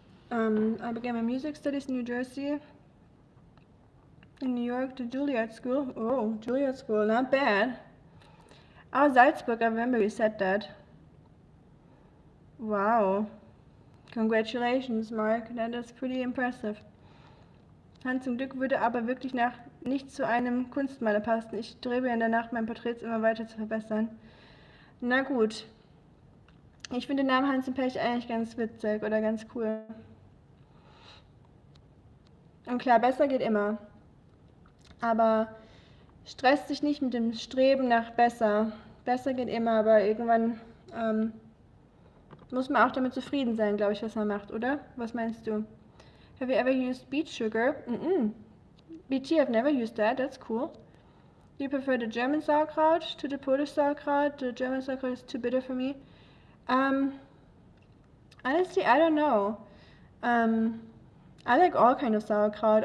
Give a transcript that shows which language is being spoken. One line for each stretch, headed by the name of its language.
English: I began my music studies in New Jersey. In New York to Juilliard School. Oh, Juilliard School, not bad. Oh, Salzburg, I remember you said that. Wow. Congratulations, Mark. That is pretty impressive.
German: Hans, zum Glück würde aber wirklich nicht zu einem Kunstmaler passen. Ich strebe ja danach, mein Porträt immer weiter zu verbessern. Na gut. Ich finde den Namen Hans im Pech eigentlich ganz witzig oder ganz cool. Und klar, besser geht immer. Aber stresst dich nicht mit dem Streben nach besser. Besser geht immer, aber irgendwann muss man auch damit zufrieden sein, glaube ich, was man macht, oder? Was meinst du?
English: Have you ever used beet sugar? BT, I've never used that. That's cool. Do you prefer the German sauerkraut to the Polish sauerkraut? The German sauerkraut is too bitter for me. Honestly, I don't know. I like all kind of sauerkraut.